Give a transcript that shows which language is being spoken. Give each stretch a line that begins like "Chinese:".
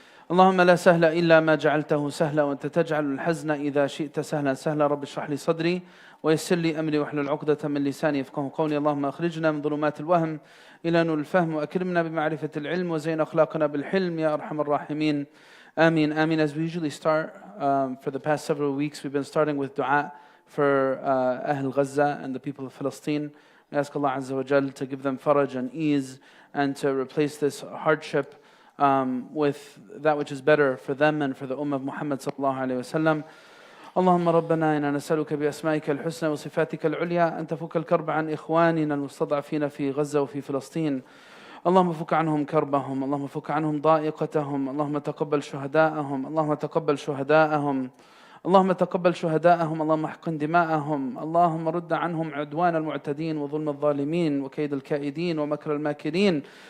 Arabic: اللهم لا سهل إلا ما جعلته سهلا وأنت تجعل الحزن إذا شئت سهلا سهلا. رب اشرح لي صدري ويسر لي أمري واحلل عقدة من لساني يفقهوا قولي. اللهم أخرجنا من ظلمات الوهم إلى نور الفهم وأكرمنا بمعرفة العلم وزين أخلاقنا بالحلم يا أرحم الراحمين.
English: Ameen, ameen. As we usually start, for the past several weeks, we've been starting with dua for Ahl Gaza and the people of Palestine. We ask Allah Azza wa Jal to give them faraj and ease and to replace this hardship with that which is better for them and for the Ummah of Muhammad sallallahu alayhi wa sallam.
Arabic: اللهم ربنا إنا نسألك بأسمائك الحسنى وصفاتك العليا أن تفك الكرب عن إخواننا المستضعفين في غزة وفي فلسطين. اللهم فك عنهم كربهم، اللهم فك عنهم ضائقتهم، اللهم تقبل شهداءهم، اللهم تقبل شهداءهم، اللهم تقبل شهداءهم، اللهم احقن دماءهم، اللهم رد عنهم عدوان المعتدين وظلم الظالمين وكيد الكائدين ومكر الماكرين.